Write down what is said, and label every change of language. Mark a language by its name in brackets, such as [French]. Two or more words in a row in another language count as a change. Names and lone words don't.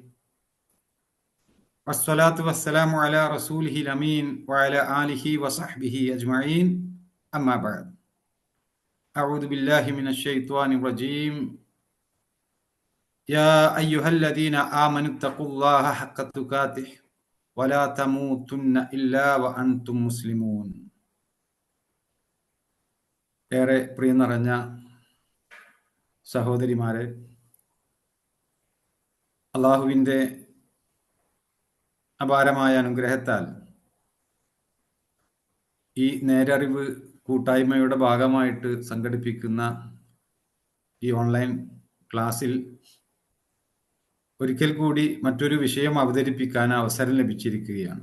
[Arabic] والصلاة والسلام على رسوله الأمين وعلى آله وصحبه أجمعين. أما بعد. أعوذ بالله من الشيطان الرجيم. يا أيها الذين آمنوا اتقوا الله حق تقاته ولا تموتن إلا وأنتم مسلمون. [Malayalam] ഏറെ പ്രിയം നിറഞ്ഞ സഹോദരിമാരെ, അള്ളാഹുവിൻ്റെ അപാരമായ അനുഗ്രഹത്താൽ ഈ നേരറിവ് കൂട്ടായ്മയുടെ ഭാഗമായിട്ട് സംഘടിപ്പിക്കുന്ന ഈ [English] online class [Malayalam] ഒരിക്കൽ കൂടി മറ്റൊരു വിഷയം അവതരിപ്പിക്കാൻ അവസരം ലഭിച്ചിരിക്കുകയാണ്.